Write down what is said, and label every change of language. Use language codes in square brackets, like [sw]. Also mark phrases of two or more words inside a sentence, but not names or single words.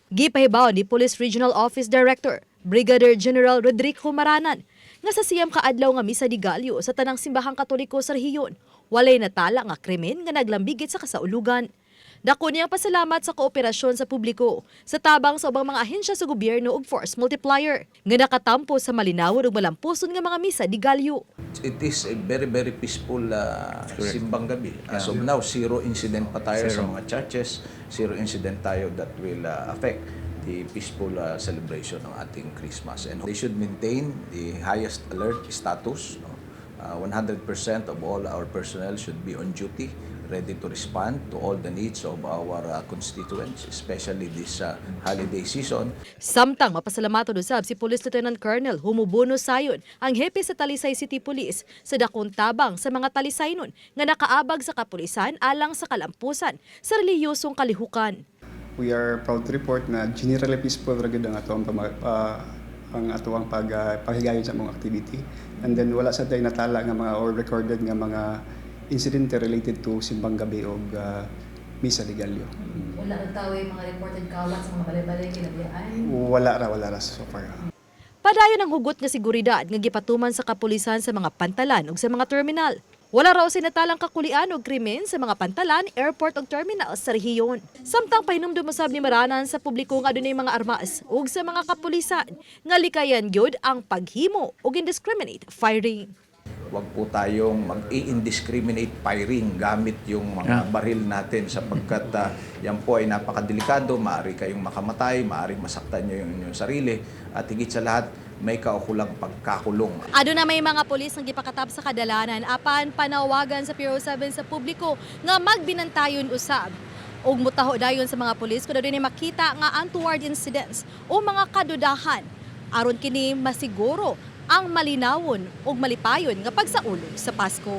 [ceb] Gipahibaw ni Police Regional Office Director Brigadier General Rodrigo Maranan nga sa siyam kaadlaw nga misa di Galyo sa tanang simbahang Katoliko sa rehiyon, walay natala nga krimen nga naglambigit sa kasaulugan. Dako niyang pasalamat sa kooperasyon sa publiko, sa tabang sa ubang mga ahensya sa gobyerno ug [en] force multiplier [ceb] nga nakatampo sa malinawon ug malampuson nga mga misa di Galyo. [en] It is a very peaceful [tl] simbang gabi. [en] As of now, zero incident [tl] pa tayo sa mga [en] churches, zero incident tayo that will affect the peaceful celebration [tl] ng ating [en] Christmas. And they should maintain the highest alert status. 100% of all our personnel should be on duty, ready to respond to all the needs of our constituents, especially this holiday season. [ceb] Samtang mapasalamaton usab si Police Lieutenant Colonel Humubono Sayon, ang hepe sa Talisay City Police, sa dakong tabang sa mga Talisaynon nga nakaabag sa kapulisan alang sa kalampusan sa relihiyosong kalihukan. [en] We are proud to report [ceb] na [en] generally peaceful [ceb] ragid ang atuang paghigayon sa mga activity, [en] and then [ceb] wala sa day natala nga mga [en] or recorded [ceb] nga mga [en] incident related to [tl] simbang gabi [ceb] o misa di Galyo. Wala na tao yung mga reported kawat sa mga balay-balay kinabiyaan? Wala ra so far. Padayon ang hugot nga seguridad nga gipatuman sa kapulisan sa mga pantalan ug sa mga terminal. Wala raw sinatalang kakulian o krimen sa mga pantalan, airport o terminal sa rehiyon. Samtang pahinumdum usab ni Maranan sa publiko nga adunay mga armas ug sa mga kapulisan nga likayan gyud ang paghimo ug [en] indiscriminate firing. [tl] Huwag po tayong mag-i- [en] indiscriminate firing [tl] gamit yung mga baril natin sapagkat yan po ay napakadelikado. Maaari kayong makamatay, maaari masaktan nyo yung inyong sarili at higit sa lahat may kaukulang pagkakulong. [ceb] Ado na may mga pulis nga gipakatab sa kadalanan apan panawagan sa Bureau 7 sa publiko nga magbinantayon usab ug mutaho dayon sa mga pulis kun adunay makita nga [en] untoward incidents [ceb] o mga kadudahan aron kini masiguro ang malinawon ug malipayon nga pagsaulog sa Pasko.